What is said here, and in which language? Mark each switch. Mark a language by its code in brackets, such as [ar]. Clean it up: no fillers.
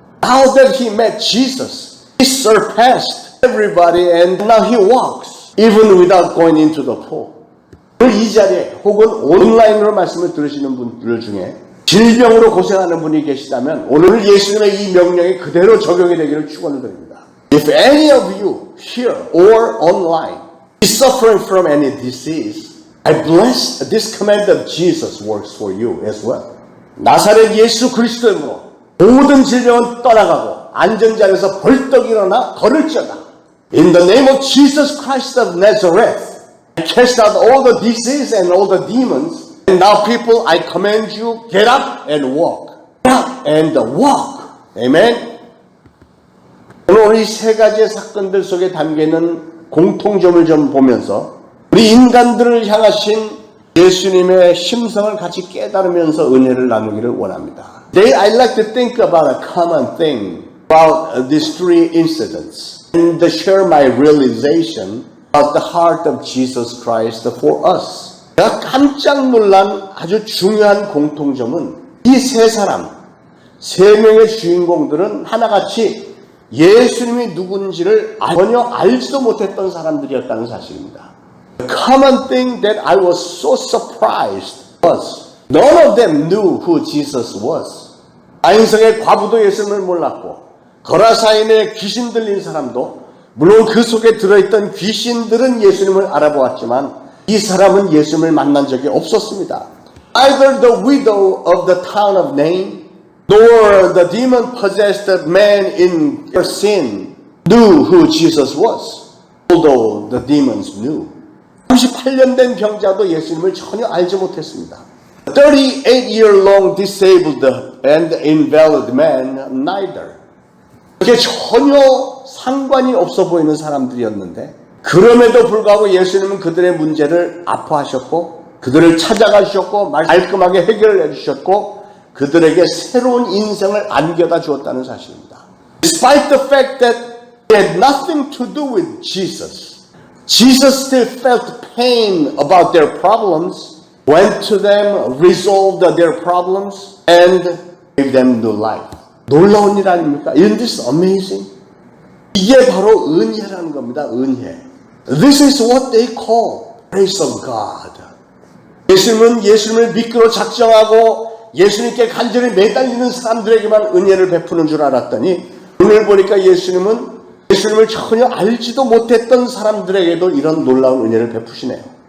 [en] Now that he met Jesus, he surpassed everybody and now he walks even without going into the pool. [ko] 이 자리에 혹은 온라인으로 말씀을 들으시는 분들 중에 질병으로 고생하는 분이 계시다면 오늘 예수님의 이 명령이 그대로 적용이 되기를 축원을 드립니다. [en] If any of you here or online is suffering from any disease, I bless this command of Jesus works for you as well. [ko] 나사렛 예수 그리스도로 모든 질병은 떠나가고 앉은 자리에서 벌떡 일어나 걸을지어다. [en] In the name of Jesus Christ of Nazareth, I cast out all the disease and all the demons And now people, I command you, get up and walk. Get up and walk. Amen. [ko] 오늘 이 세 가지의 사건들 속에 담겨있는 공통점을 좀 보면서 우리 인간들을 향하신 예수님의 심성을 같이 깨달으면서 은혜를 나누기를 원합니다. [en] Today I'd like to think about a common thing about these three incidents and to share my realization about the heart of Jesus Christ for us. [ko] 제가 깜짝 놀란 아주 중요한 공통점은 이 세 사람, 세 명의 주인공들은 하나같이 예수님이 누군지를 전혀 알지도 못했던 사람들이었다는 사실입니다. [en] The common thing that I was so surprised was none of them knew who Jesus was. [ko] 아인성의 과부도 예수님을 몰랐고 거라사인의 귀신 들린 사람도 물론 그 속에 들어있던 귀신들은 예수님을 알아보았지만 이 사람은 예수님을 만난 적이 없었습니다. [en] Either the widow of the town of Nain nor the demon-possessed man in their sin knew who Jesus was, although the demons knew. [ko] 38년 된 병자도 예수님을 전혀 알지 못했습니다. [en] 38-year-long disabled and invalid man neither. [ko] 그게 전혀 상관이 없어 보이는 사람들이었는데 그럼에도 불구하고 예수님은 그들의 문제를 아파하셨고 그들을 찾아가셨고 깔끔하게 해결해 주셨고 그들에게 새로운 인생을 안겨다 주었다는 사실입니다. [en] Despite the fact that they had nothing to do with Jesus, Jesus still felt pain about their problems, went to them, resolved their problems, and gave them new life. [ko] 놀라운 일 아닙니까? [en] Isn't this amazing? [ko] 이게 바로 은혜라는 겁니다. 은혜. [en] This is what they call grace of God. [ko] 예수님은 예수님을 믿기로 작정하고 예수님께 간절히 매달리는 사람들에게만 은혜를 베푸는 줄 알았더니 오늘 보니까 예수님은 예수님을 전혀 알지도 못했던 사람들에게도 이런 놀라운 은혜를 베푸시네요.